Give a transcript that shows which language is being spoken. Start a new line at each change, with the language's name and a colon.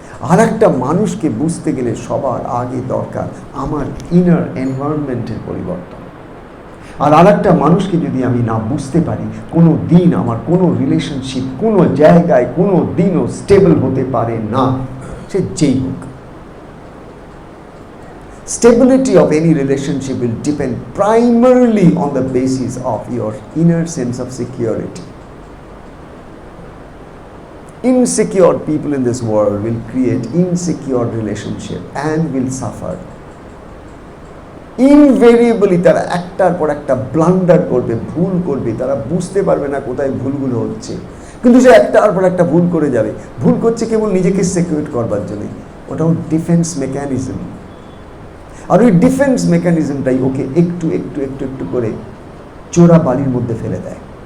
Bangla: আর একটা মানুষকে বুঝতে গেলে সবার আগে দরকার আমার ইনার এনভায়রনমেন্টের পরিবর্তন। আর একটা মানুষকে যদি আমি না বুঝতে পারি, কোনো দিন আমার কোনো রিলেশনশিপ কোনো জায়গায় কোনো দিনও স্টেবল হতে পারে না, সে যেই হোক।
English: Stability of any relationship will depend primarily on the basis of your inner sense of security. Insecure people in this world will create insecure relationship and will suffer.
Bangla: Invariably তারা একটার পর একটা ব্লান্ডার করবে, ভুল করবে, তারা বুঝতে পারবে না কোথায় ভুলগুলো হচ্ছে, কিন্তু সে একটার পর একটা ভুল করে যাবে। ভুল করছে কেবল নিজেকে সিকিউর করবার জন্য, ওটাও ডিফেন্স মেকানিজম। আর ওই ডিফেন্স মেকানিজমটাই ওকে একটু একটু একটু একটু করে চোরা বালির মধ্যে ফেলে দেয়।